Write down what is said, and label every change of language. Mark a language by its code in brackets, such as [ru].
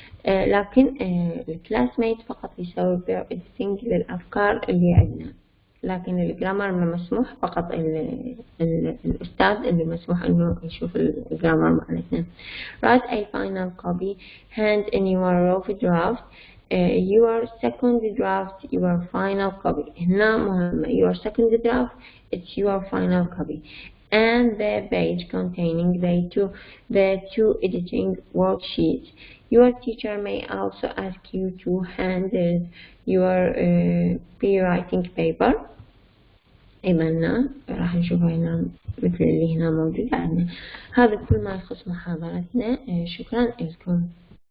[ar] لكن الكلاس ميت فقط يسوي [en] pair editing [ar] للافكار اللي عندنا، لكن الجرامر ما مسموح، فقط الأستاذ اللي مسموح إنه يشوف الجرامر معناتنا. [en] Write a final copy. Hand in your rough draft. Your second draft, your final copy. [ar] هنا مهمة. [en] Your second draft, it's your final copy. and the page containing the two editing worksheets. Your teacher may also ask you to handle your pre-writing paper. [ar] إيماننا راح نشوفها هنا مثل اللي هنا موجود عندنا. هذا كل ما يخص محاضرتنا. شكرا لكم.